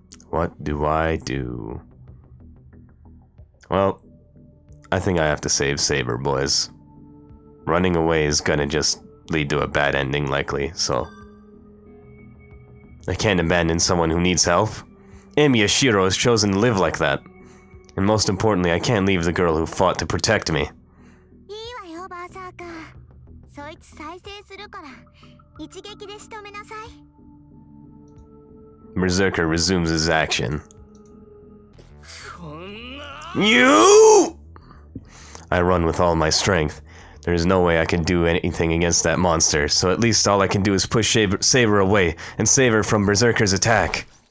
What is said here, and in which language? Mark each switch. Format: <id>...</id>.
<en>What do I do? Well, I think I have to save Saber, boys. Running away is gonna just lead to a bad ending, likely, so... I can't abandon someone who needs help. Amy Yashiro has chosen to live like that. And most importantly, I can't leave the girl who fought to protect me.</en> <ja>いいわよ、バーサーカー。そいつ再生するから、一撃で仕留めなさい。</ja> <en>Berserker resumes his action. You! I run with all my strength. There is no way I can do anything against that monster, so at least all I can do is push Saber away and save her from Berserker's attack.</en>